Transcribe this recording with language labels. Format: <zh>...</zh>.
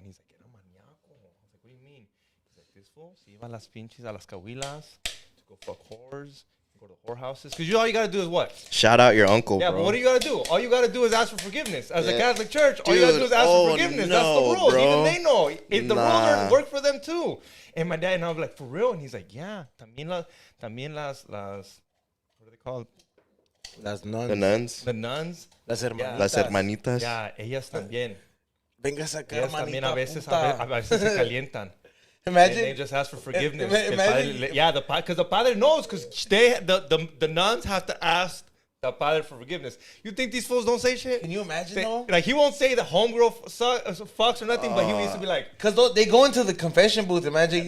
<en>And he's like,</en> <es>era maníaco.</es> <en>I was like, what do you mean? He's like, this fool</en> <es>se iba a las pinches, a las cahuilas,</es> <en>to go fuck whores, go to whorehouses. Because all you got to do is what? Shout out your uncle, bro. Yeah, but what do you got to do? All you got to do is ask for forgiveness. As a Catholic church, all you got to do is ask for forgiveness. No, that's the rules. bro. Even they know. If the rules work for them too. And my dad and I was like, for real? And he's like, yeah.</en> <es>También las</es> <en>what are they called?</en> <es>Las nuns.</es> <en>The nuns. The nuns.</en> <es>Las hermanitas. Las hermanitas. Yeah, ellas también. Venga a sacar, ellas también a veces se calientan.</es> <en>Imagine. And they just ask for forgiveness. Imagine. Because the padre knows, because the nuns have to ask the padre for forgiveness. You think these fools don't say shit? Can you imagine, though? Like, he won't say the homegirl fucks or nothing, but he needs to be like... Because they go into the confession booth. Imagine.</en>